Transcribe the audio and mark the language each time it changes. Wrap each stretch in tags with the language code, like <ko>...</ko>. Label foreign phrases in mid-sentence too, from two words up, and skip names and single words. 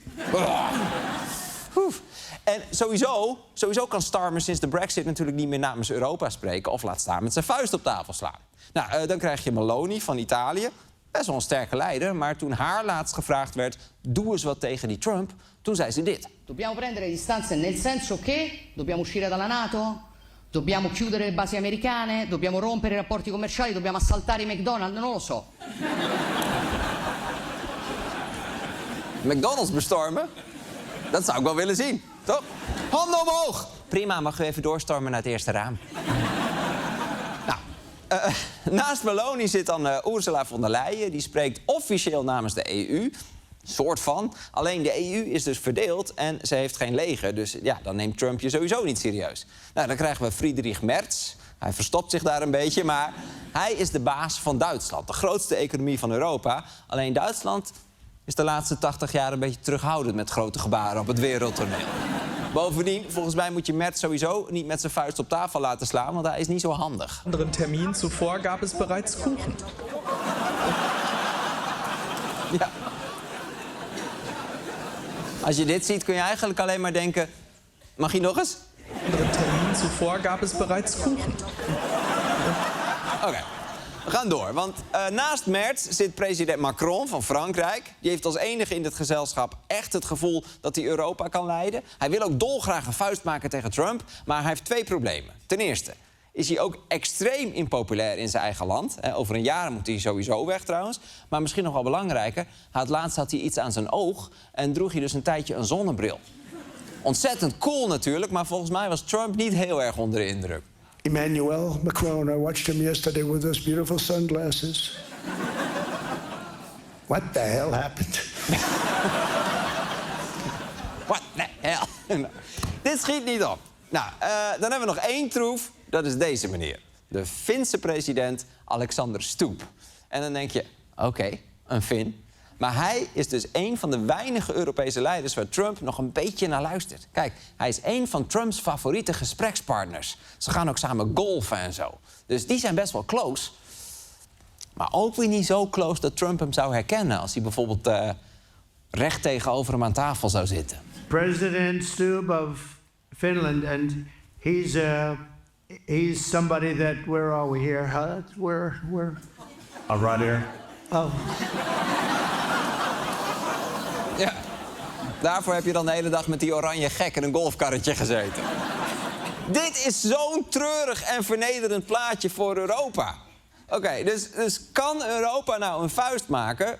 <nl>En sowieso kan Starmer sinds de Brexit natuurlijk niet meer namens Europa spreken, of laat staan met zijn vuist op tafel slaan. Nou, dan krijg je Meloni van Italië. Best wel een sterke leider, maar toen haar laatst gevraagd werd, doe eens wat tegen die Trump, toen zei ze dit.</nl> <it>Dobbiamo prendere distanze nel senso che dobbiamo uscire dalla NATO, dobbiamo chiudere le basi americane, dobbiamo rompere i rapporti commerciali, dobbiamo assaltare i McDonald's, non lo so.</it> <nl>McDonald's bestormen? Dat zou ik wel willen zien, toch? Handen omhoog! Prima, mag u even doorstormen naar het eerste raam. Nou, naast Meloni zit dan Ursula von der Leyen. Die spreekt officieel namens de EU. Soort van. Alleen de EU is dus verdeeld en ze heeft geen leger. Dus ja, dan neemt Trump je sowieso niet serieus. Nou, dan krijgen we Friedrich Merz. Hij verstopt zich daar een beetje, maar hij is de baas van Duitsland. De grootste economie van Europa. Alleen Duitsland is de laatste 80 jaar een beetje terughoudend met grote gebaren op het wereldtoneel. Bovendien, volgens mij moet je Merz sowieso niet met zijn vuist op tafel laten slaan, want hij is niet zo handig.</nl> <de>Anderen Termin zuvor gab es bereits Kuchen.</de> <nl>Ja. Als je dit ziet, kun je eigenlijk alleen maar denken, mag je nog eens?</nl> <de>Anderen Termin zuvor gab es bereits Kuchen.</de> <nl>Oké. We gaan door, want naast Merz zit president Macron van Frankrijk. Die heeft als enige in dit gezelschap echt het gevoel dat hij Europa kan leiden. Hij wil ook dolgraag een vuist maken tegen Trump, maar hij heeft 2 problemen. Ten eerste is hij ook extreem impopulair in zijn eigen land. Over een jaar moet hij sowieso weg trouwens. Maar misschien nog wel belangrijker, laatst had hij iets aan zijn oog en droeg hij dus een tijdje een zonnebril. Ontzettend cool natuurlijk, maar volgens mij was Trump niet heel erg onder de indruk.</nl> <en>Emmanuel Macron, I watched him yesterday with those beautiful sunglasses. What the hell happened? What the hell?</en> <nl>Dit schiet niet op. Nou, dan hebben we nog 1 troef. Dat is deze meneer. De Finse president Alexander Stubb. En dan denk je, oké, een Fin. Maar hij is dus een van de weinige Europese leiders waar Trump nog een beetje naar luistert. Kijk, hij is een van Trumps favoriete gesprekspartners. Ze gaan ook samen golfen en zo. Dus die zijn best wel close. Maar ook weer niet zo close dat Trump hem zou herkennen als hij bijvoorbeeld recht tegenover hem aan tafel zou zitten.</nl> <en>President Stubb of Finland, and he's somebody that, where are we here? Where? Right here. Oh.</en> <nl>Ja, daarvoor heb je dan de hele dag met die oranje gek in een golfkarretje gezeten. Dit is zo'n treurig en vernederend plaatje voor Europa. Oké, dus kan Europa nou een vuist maken?</nl>